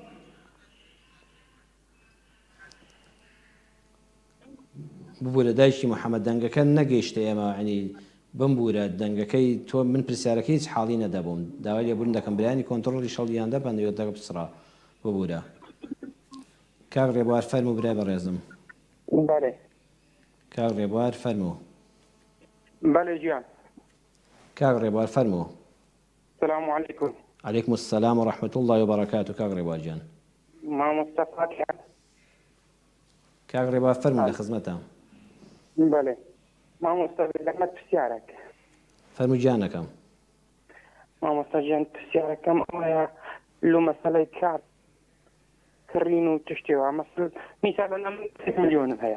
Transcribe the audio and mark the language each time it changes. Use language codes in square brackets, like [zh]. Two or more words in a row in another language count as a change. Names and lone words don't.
[ckb] ببوورە دایکی محەممەد دەنگەکە نەگەیشتە ئێمە عنی بمبورە دەنگەکەی تۆ من پرسیارەکەی هیچ حاڵی نەدەبووم داوای لێبوون دەکەم برایانی کۆنتڕۆڵی شەڵیاندا بەندەوە دەگە پسرا ببوورە. کاک ڕێبوار فەرموو برای بەڕێزم. بەڵێ کاک ڕێبوار فەرموو. بەڵێ گیان. کاک ڕێبوار فەرموو. [ar] السلام عليكم. عليكم السلام ورحمة الله وبركاته كاك ريبوار جان. [ckb] مامۆستا فاتحە. کاک ڕێبوار فەرموو لە خزمەتە. بەڵێ مامۆستا لەمە پرسیارێک. فەرموو گیانەکەم. مامۆستا گیان پرسیارەکەم ئەوەیە لۆ مەسەلەی کار کڕین و تشتێوە مەسەل میساڵەن ئەم ملیۆنم هەیە.